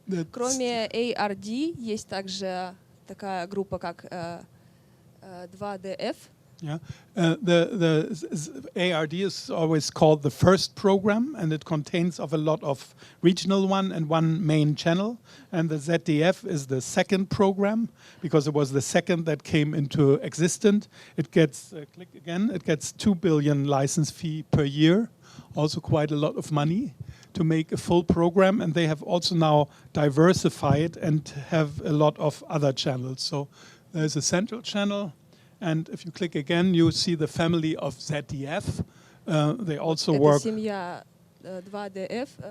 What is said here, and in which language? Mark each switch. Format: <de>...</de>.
<ru>Кроме ARD есть также такая группа, как 2DF.</ru> <en>Yeah, the ARD is always called the first program, and it contains of a lot of regional one and one main channel. And the ZDF is the second program, because it was the second that came into existence. It gets, click again, it gets 2 billion license fee per year, also quite a lot of money to make a full program. And they have also now diversified and have a lot of other channels. So there's a central channel. And if you click again, you see the family of ZDF. They also work.</en> <ru>Это семья 2DF.</ru>